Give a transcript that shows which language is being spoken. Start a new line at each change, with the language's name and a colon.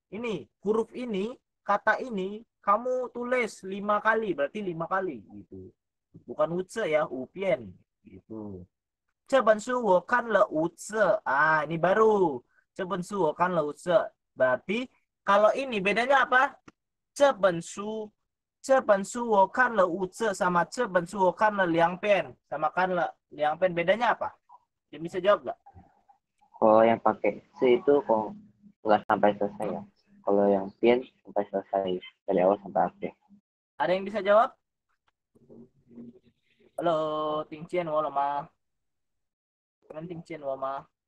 Indonesian: Ini huruf ini, kata ini kamu tulis 5 kali, berarti 5 kali gitu. Bukan uce ya, 5遍 gitu.
Chinese: 这本书我看了5次.
Indonesian: Ini baru.
Chinese: 这本书我看了5次.
Indonesian: Berarti kalau ini bedanya apa?
Chinese: 这本书我看了5次 sama 这本书我看了2遍 sama 看了2遍
Indonesian: bedanya apa? Dia bisa jawab nggak? Kalau yang pakai se itu kok nggak sampai selesai ya. Kalau yang pian sampai selesai dari awal sampai akhir. Ada yang bisa jawab?
Chinese: Halo, Ting Chien wo ma. Ting Chien wo ma.